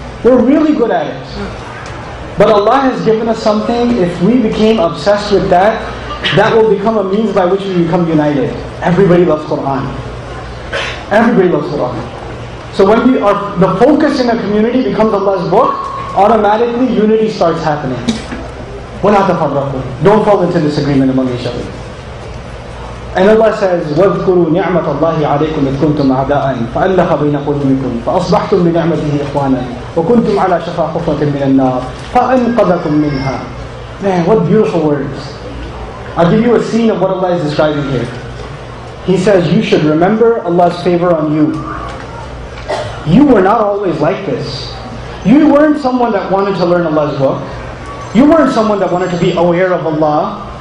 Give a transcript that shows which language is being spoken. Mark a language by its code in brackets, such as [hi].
[en] We're really good at it. But Allah has given us something, if we became obsessed with that, that will become a means by which we become united. Everybody loves Qur'an. Everybody loves Qur'an. So when the focus in a community becomes Allah's book, automatically unity starts happening. [ar] وَلَا تَفَرَّقُوا. [en] Don't fall into disagreement among each other. And Allah says, [ar] وَاذْكُرُوا نِعْمَةَ اللَّهِ عَلَيْكُمْ إِذْ كُنْتُمْ أَعْدَاءً فَأَلَّفَ بَيْنَ قُلُوبِكُمْ فَأَصْبَحْتُمْ بِنِعْمَتِهِ إِخْوَانًا وَكُنْتُمْ عَلَى شَفَا حُفْرَةٍ مِّنَ النَّارِ فَأَنْقَذَكُمْ مِنْهَا. [en] Man, what beautiful words. I'll give you a scene of what Allah is describing here. He says, you should remember Allah's favor on you. You were not always like this. You weren't someone that wanted to learn Allah's book. You weren't someone that wanted to be aware of Allah.